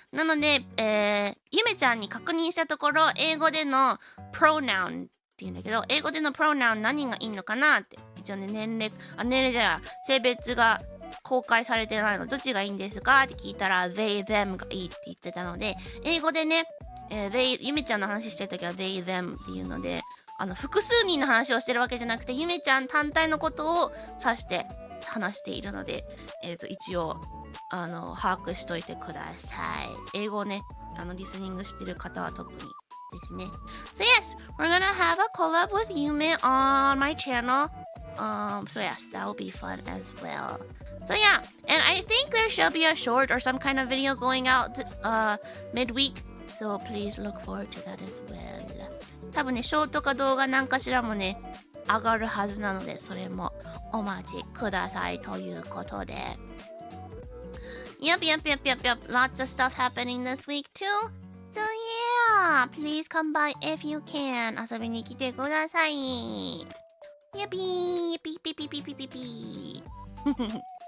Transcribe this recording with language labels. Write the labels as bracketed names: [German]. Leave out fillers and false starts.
[Japanese] なので、ゆめちゃんに確認したところ、英語での pronoun っていうんだけど、英語での pronoun 何がいいのかなって、一応ね、年齢じゃ性別が公開されてないの、どっちがいいんですかって聞いたら、they, them がいいって言ってたので、英語でね、ゆめちゃんの話してるときは they, them っていうので、複数人の話をしてるわけじゃなくて、ゆめちゃん単体のことを指して話しているので、一応、把握しといてください。英語をね、リスニングしてる方は特にですね。 [English] So yes, we're gonna have a collab with Yume on my channel. So yes, that will be fun as well. So yeah, and I think there should be a short or some kind of video going out this midweek. So please look forward to that as well. [Japanese] 多分ね、ショートか動画なんかしらもね、上がるはずなので、それもお待ちくださいということで。 [English] Yep. Lots of stuff happening this week too. So yeah, please come by if you can. [Japanese] 遊びに来てください。やぴー、ピーピーピーピーピーピーピー。